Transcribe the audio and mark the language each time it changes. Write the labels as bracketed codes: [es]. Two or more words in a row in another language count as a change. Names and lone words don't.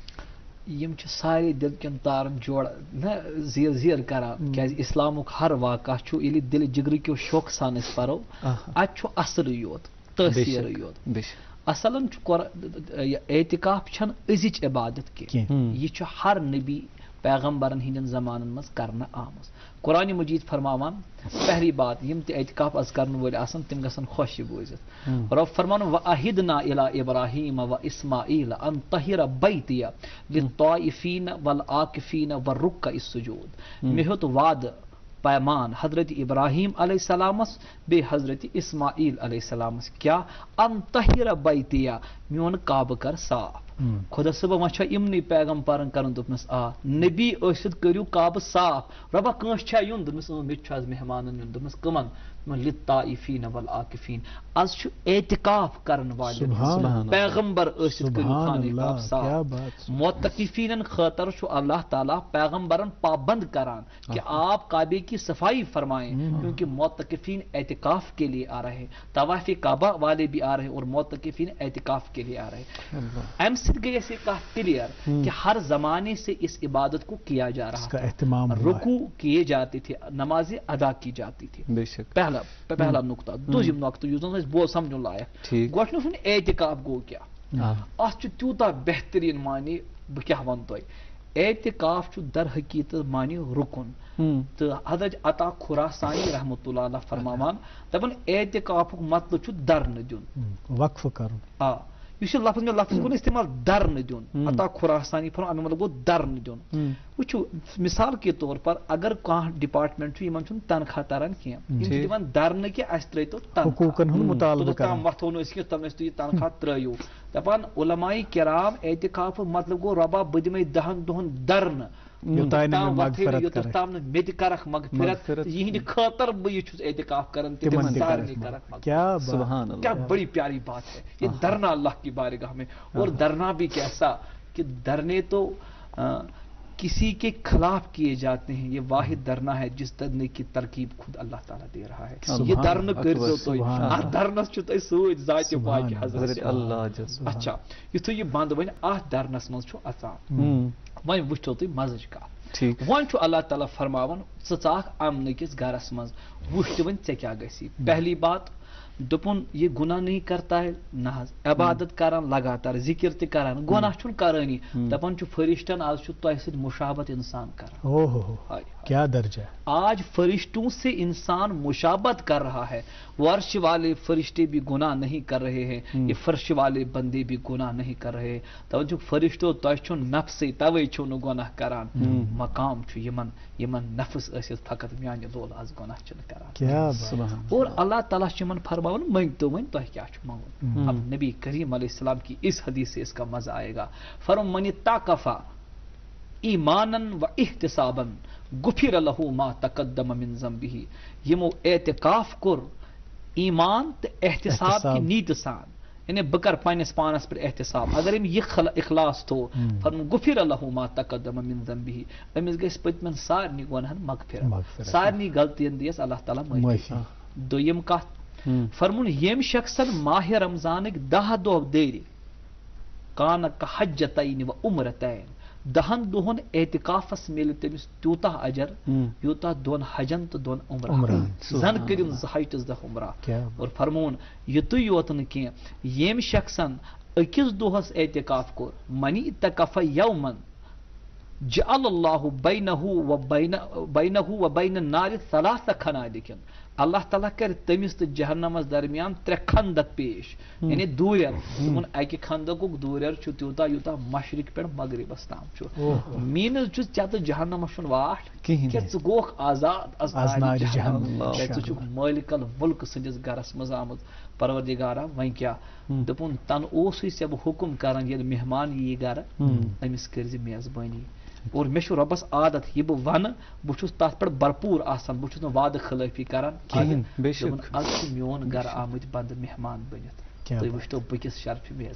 [ks] یم چھِ سارے دل کٮ۪ن تارن جوڑ نہ زیر زیر کران کیازِ اسلامُک ہر واقعہ چھُ ییٚلہِ دِلہِ جگرٕکیو شوقہٕ سان أسۍ پرو اتہِ چھُ اثرٕے یوت تٲثیٖرٕے یوت. اصلن چھُ اعتکاف چھنہٕ أزِچ عبادت کینٛہہ یہِ چھُ ہر نبی پیغمبرن ہٕنٛدٮ۪ن زمانن منٛز کرنہٕ آمٕژ. قرآنِ مجیٖد فرماوان [ur] پہلی بات [ks] یِم تہِ اعتکاف آز کرن وٲلۍ آسن تِم گژھن خۄش یہِ بوٗزِتھ. [ar] رۄب فرمان وَأَحِدْنَا إِلَىٰ إِبْرَاهِيمَ وَإِسْمَاعِيلَ أَن طَهِّرَ بَيْتِيَ لِلطَّائِفِينَ وَالْعَاكِفِينَ وَالرُّكَّعِ السُّجُودِ. [ks] مےٚ ہیوٚت وعدٕ پیمان حضرت ابراہیم علیہ السلامس بیٚیہِ حضرت اسماعیل علیہ السلامس کیٛاہ [ar] ان طَہِرَ بَیْتِیَ [ks] میون کعبہٕ کر صاف. خۄدا صٲبن وۄنۍ چھا یِمنٕے پیغمبرن کرُن دوٚپنس نبی ٲسِتھ کٔرِو کعبہٕ صاف. رۄبا کٲنٛسہِ چھا یُن دوٚپمس مےٚ تہِ چھُ آز مہمانن یُن. دوٚپمس کٕمن [ar] لِلطائفیٖن والعاکفیٖن [ks] آز چھُ اعتکاف کرن والٮ۪ن پیغمبر ٲسِتھ کٔرِو خانہ کعبہٕ صاف. معتکفیٖنن خٲطرٕ چھُ اللہ تعالیٰ پیغمبرن پابند کران [ur] کہ آپ کعبے کی صفائی فرمائیں کیونکہ معتکفین اعتکاف کے لیے آ رہے ہیں. طواف کعبہ والے بھی آ رہے ہیں اور معتکفین اعتکاف کے لیے آ رہے ہیں. [ks] ام سۭتۍ [ur] گئی ایسے کہا کلیئر کہ ہر زمانے سے اس عبادت کو کیا جا رہا تھا. رکوع کیے جاتے تھے نمازیں ادا کی جاتی تھی. پہلا نقطہ. [ks] دوٚیِم نقطہ یُس زن اَسہِ بوز سمجھُن لایق گۄڈٕنیُک چھُنہٕ اعتکاف گوٚو کیٛاہ اتھ چھُ تیوٗتاہ بہتریٖن معنی بہٕ کیٛاہ ونہٕ تۄہہِ. اعتکاف چھُ در حقیٖقت معنی رُکُن تہٕ حضرت عطا خُراسانی رحمتہ اللہ علیہ فرماوان دپان اعتکافُک مطلب چھُ درنہٕ دیُن وقفہٕ کرُن. یُس یہِ لفظ مےٚ لفظ کوٚر استعمال درنہٕ دیُن عطا خُراسانی فرماوان امیُک مطلب گوٚو درنہٕ دیُن. وٕچھِو [ur] مثال کے طور پر [ks] اگر کانٛہہ ڈپارٹمنٹ چھُ یِمن چھُنہٕ تنخواہ تران کینٛہہ یِم چھِ دِوان درنہٕ کہِ اَسہِ ترٲیتو تنخواہ توٚتام وۄتھو نہٕ أسۍ کینٛہہ توٚتام أسۍ تُہۍ یہِ تنخواہ ترٲیِو. دپان علماء کرام اعتکافُک مطلب گوٚو رۄبا بہٕ دِمے 10 دۄہن درنہٕ یوٚتام نہٕ مےٚ تہِ کرکھ مغفرت یِہنٛدِ خٲطرٕ بہٕ یہِ چھُس اعتکاف کران تِمن سارنٕے کرکھ مغفرت. [ur] کیا بڑی پیاری بات ہے یہ درنا اللہ کی بارگاہ میں. اور درنا بھی کیسا کہ درنے تو کسی کے خلاف کیے جاتے ہیں. یہ واحد درنا ہے جس درنے کی ترکیب خود اللہ تعالیٰ دے رہا ہے. [ks] یہ درن کٔرزیو تُہۍ اتھ درنس چھُ تۄہہِ سۭتۍ ذاتِ پاکہِ حضرت اللہ. اچھا یُتھُے یہِ بنٛد وۄنۍ اتھ درنس منٛز چھُ اژان وۄنۍ وٕچھو تُہۍ مزٕچ کتھ. وۄنۍ چھُ اللہ تعالیٰ فرماوان ژٕ ژاکھ امنٕکِس گرس منٛز وٕچھ تہِ وۄنۍ ژےٚ کیٛاہ گژھی. [ur] پہلی بات [ks] دوٚپُن یہِ [ur] گُناہ نہیں کرتا ہے [ks] نہ حظ عبادت کران لگاتار ذکر تہِ کران گۄناہ چھُنہٕ کرٲنی. دپان چھُ فرشتن آز چھُ تۄہہِ سۭتۍ مشابت انسان کران. [ur] کیا درجہ آج فرشتوں سے انسان مشابت کر رہا ہے. ورش والے فرشتے بھی گناہ نہیں کر رہے ہیں یہ فرش والے بندے بھی گناہ نہیں کر رہے ہیں. [ks] توجہ فرشتو تۄہہِ چھُ نفسٕے توے چھُو نہٕ گۄناہ کران. مقام چھُ یِمن نفس ٲسِتھ فقط میانہِ لول آز گۄناہ چھِنہٕ کران. اور اللہ تعالیٰ چھُ یِمن فرماوان مٔنگتو وۄنۍ تۄہہِ کیٛاہ چھُ منگُن. [ur] اب نبی کریم علیہ السلام کی اس حدیث سے اس کا مزہ آئے گا. [ar] فرم من اتقف ایمانن و احتسابن غفر له ما تقدم من ذنبه. [ks] یمو اعتکاف کوٚر ایمان تہٕ احتساب کی نیتہٕ سان یعنی بہ کر پنس پانس پہ احتساب اگر ام یہ اخلاص تھو فرمون [ar] غفر لہ ما تقدم من ذنبہ [ks] امس گژھِ پٔتمٮ۪ن سارنٕے گۄنہن مغفرت سارنٕے غلطین دیس اللہ تعالیٰ معافی دوٚیِم کتھ فرمون ییٚمۍ شخصن ماہ رمضانٕکۍ 10 دۄہ دٲرِ کانہ [ar] حجتین و عمرتین [ks] 10 دۄہن اعتکافس مِلہِ تٔمِس تیوٗتاہ اجر یوٗتاہ 2 حجن تہٕ 2 عمرہ زن کٔرِن 2 حج تہٕ 2 عمرہ اور فرمون یُتُے یوت نہٕ کینٛہہ ییٚمۍ شخصن أکِس دۄہس اعتکاف کوٚر [ar] من اعتکف یومن جعل اللہ بینہ و بین النار 3 خنادق [ks] اللہ تعالیٰ کر تمس تو جہنمس درمیان 3 خندق پیش یعنی دوریر تمن اکہ خندقک دوریر تیوتاہ یوتاہ مشرق پہ مغربس تام مینس ژےٚ تہٕ جہنمس چھُنہٕ واٹھ کینٛہہ ژٕ گوکھ آزاد ژٕ چھُکھ مٲلک الملک سٕنٛدِس گرس منٛز آمُت پروردگارا وۄنۍ کیٛاہ دوٚپُن تن اوسُے ژےٚ بہٕ حُکم کران ییٚلہِ مہمان یی گرٕ أمِس کٔرزِ میزبٲنی اور مےٚ چھُ رۄبس عادت یہِ بہٕ ونہٕ بہٕ چھُس تتھ پٮ۪ٹھ بھرپوٗر آسان بہٕ چھُس نہٕ وعدٕ خلٲفی کران دوٚپُن آز چھُ میون گرٕ آمٕتۍ بندٕ مہمان بٔنِتھ تُہۍ وٕچھتو بہٕ کِس شرفہِ